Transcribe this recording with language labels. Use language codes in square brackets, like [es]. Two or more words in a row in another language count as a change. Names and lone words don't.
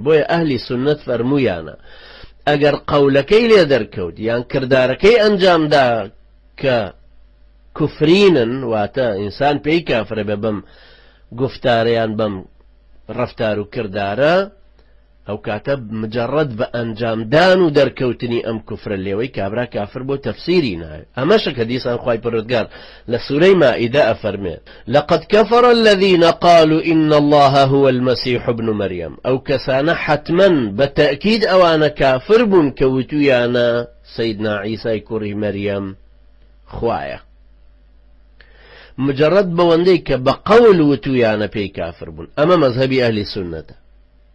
[ckb] بۆیە ئەهلی سونەت فەرموویانە ئەگەر قەولەکەی لێ دەرکەوت یان کردارەکەی ئەنجامدا کە کوفرینن، واتە ئینسان پێی کافرە بێ بەم گفتارەیان بەم ڕەفتار و کردارە، ئەو کاتە مجەڕەد بە ئەنجامدان و دەرکەوتنی ئەم کوفرە لێوەی کابرا کافر بۆ تەفسیری نایە. ئەمەشە کە دیسان خوای پەروەردگار لە سوورەی مائیدە ئەفەرمێ [ar] لقد كفر الذين قالوا إن الله هو المسيح ابن مريم. [ckb] ئەو کەسانە حتمەن بە تەئکید ئەوانە کافر بوون کە وتویانە سەیدنا عیسای کوڕی مەریەم خوایە، مجرد بەوەندەی کە بە قەول وتویانە پێی کافر بوون. ئەمە مەذهبی ئەهلی سونەتە.